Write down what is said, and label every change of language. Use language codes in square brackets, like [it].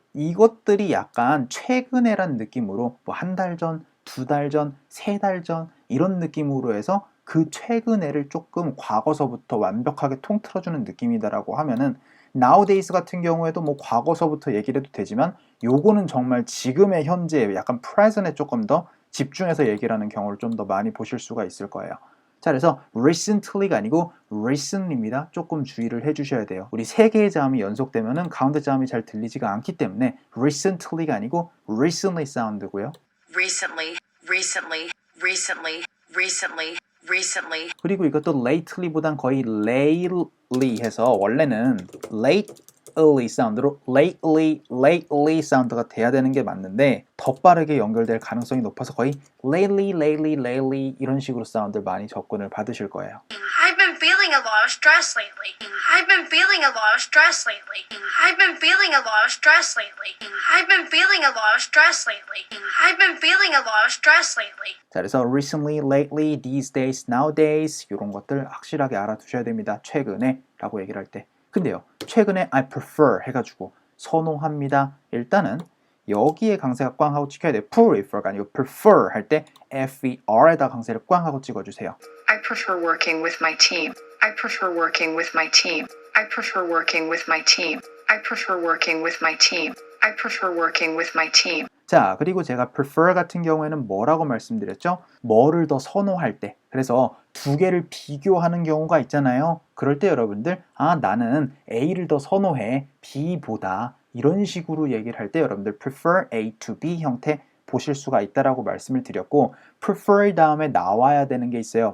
[ko] 이것들이 약간 최근에란 느낌으로 뭐 한 달 전, 두 달 전, 세 달 전 이런 느낌으로 해서 그 최근에를 조금 과거서부터 완벽하게 통틀어주는 느낌이다라고 하면은 nowadays 같은 경우에도 뭐 과거서부터 얘기를 해도 되지만 요거는 정말 지금의 현재 약간 present에 조금 더 집중해서 얘기를 하는 경우를 좀 더 많이 보실 수가 있을 거예요. 자, 그래서 recently가 아니고 recently입니다. 조금 주의를 해주셔야 돼요. 우리 세 개의 자음이 연속되면은 가운데 자음이 잘 들리지가 않기 때문에 recently가 아니고 recently 사운드고요. [en] Recently, recently, recently, recently, recently. [ko] 그리고 이것도 lately보단 거의 lately 해서 원래는 lately 사운드로 lately 사운드가 돼야 되는 게 맞는데 더 빠르게 연결될 가능성이 높아서 거의 lately 이런 식으로 사운드를 많이 접근을 받으실 거예요. [en] I've been feeling a lot of stress lately. I've been feeling a lot of stress lately. I've been feeling a lot of stress lately. I've been feeling a lot of stress lately. I've been feeling a lot of stress lately. [ko] 자, 그래서 recently, lately, [en] these days, [ko] nowadays 이런 것들 확실하게 알아두셔야 됩니다. 최근에 라고 얘기를 할 때. 근데요, 최근에 [en] I prefer [ko] 해가지고 선호합니다. 일단은 여기에 강세가 꽝 하고 찍혀야 돼요. prefer가 아니고 prefer 할 때 FER에다 강세를 꽝 하고 찍어주세요. [en] I prefer working with my team. I prefer working with my team. I prefer working with my team. I prefer working with my team. I prefer working with my team. [ko] 자, 그리고 제가 prefer 같은 경우에는 뭐라고 말씀드렸죠? 뭐를 더 선호할 때. 그래서 두 개를 비교하는 경우가 있잖아요. 그럴 때 여러분들, 나는 A를 더 선호해. B보다. 이런 식으로 얘기를 할 때 여러분들 [en] prefer A to B [ko] 형태 보실 수가 있다라고 말씀을 드렸고 prefer 다음에 나와야 되는 게 있어요.